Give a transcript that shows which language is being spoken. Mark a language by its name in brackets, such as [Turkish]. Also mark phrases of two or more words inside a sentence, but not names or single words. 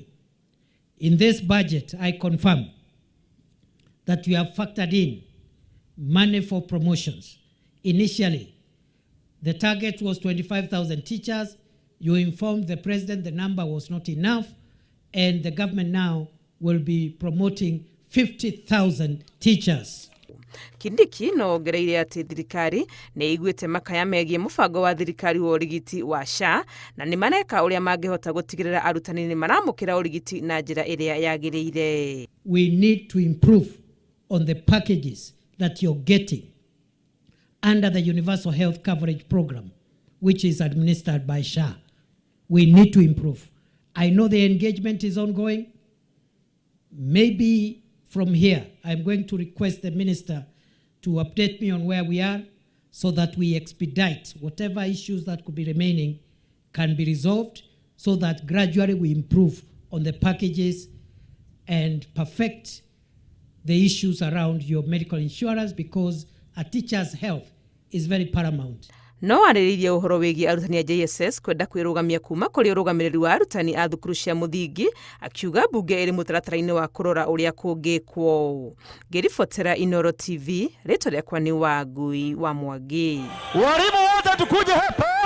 [English] In this budget, I confirm that we have factored in money for promotions. Initially, the target was 25,000 teachers. You informed the President the number was not enough, and the government now will be promoting 50,000 teachers. [Kikuyu] Kindiki no ongereire atĩ thirikari nĩ ĩiguĩte makaya megiĩ mũbango wa thirikari wa ũrigiti wa SHA na nĩ maneka ũrĩa mangĩhota gũtigĩrĩra arutani nĩ maramũkĩra ũrigiti na njĩra ĩrĩa yagĩrĩire. [English] We need to improve on the packages that you're getting under the Universal Health Coverage Program, which is administered by SHA. We need to improve. I know the engagement is ongoing. Maybe from here, I'm going to request the minister to update me on where we are so that we expedite whatever issues that could be remaining can be resolved so that gradually we improve on the packages and perfect the issues around your medical insurance, because a teacher's health is very paramount. [Kikuyu] No arĩrĩirie ũhoro wĩgiĩ arutani a JSS kwenda kwĩrũgamia kuma kũrĩ ũrũgamĩrĩri wa arutani a thukuru cia mũthingi, akiuga mbunge ĩrĩ mũtaratara-inĩ wa kũrora ũrĩa kũngĩkwo. Ngĩribotera Inooro TV, rĩtwa rĩakwa nĩ Wangui wa Mwangi. [Swahili] Walimu wote tukuje hapa.